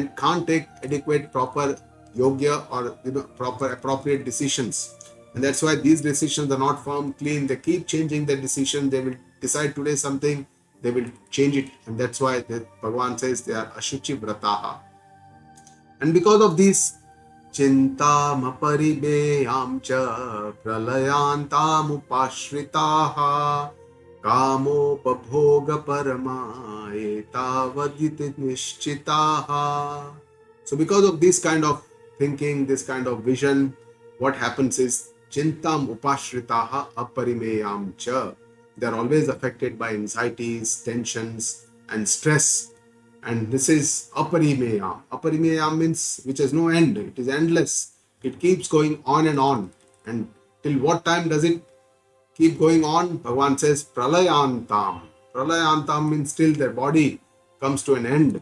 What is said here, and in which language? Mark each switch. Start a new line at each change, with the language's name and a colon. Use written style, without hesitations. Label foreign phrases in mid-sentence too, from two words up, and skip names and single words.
English: They can't take adequate, proper yogya or proper appropriate decisions. And that's why these decisions are not firm, clean. They keep changing their decision. They will decide today something, they will change it. And that's why Bhagavan says they are
Sanskrit: ashuchi vrataha.
English: And because of this,
Sanskrit: chintam paribeyam cha pralayantam upashritaha kamopabhoga parama etavaditi nishchitaha.
English: So because of this kind of thinking, this kind of vision, what happens is
Sanskrit: chintam upashritaha aparimeyam cha.
English: They are always affected by anxieties, tensions, and stress. And this is aparimeyam. Aparimeyam means which has no end. It is endless. It keeps going on and on. And till what time does it keep going on? Bhagavan says pralayantam. Pralayantam means till their body comes to an end.